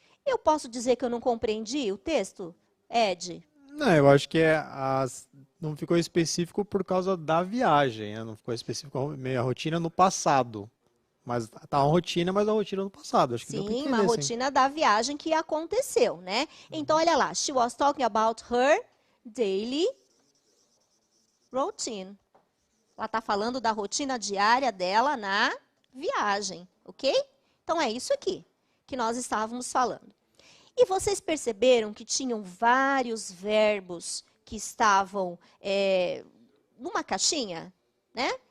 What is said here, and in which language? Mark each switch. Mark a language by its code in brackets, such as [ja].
[pt] Eu posso dizer que eu não compreendi o texto, Ed? Não, eu acho que não ficou específico por causa da viagem, né? Não ficou específico a rotina no passado. Mas tá uma rotina, mas a rotina no passado. Acho que deu pra Sim, entender, uma rotina da viagem que aconteceu, né? Então, olha lá. [en] She was talking about her daily routine. [pt] Ela está falando da rotina diária dela na viagem, ok? Então, é isso aqui que nós estávamos falando. E vocês perceberam que tinham vários verbos que estavam numa caixinha, né?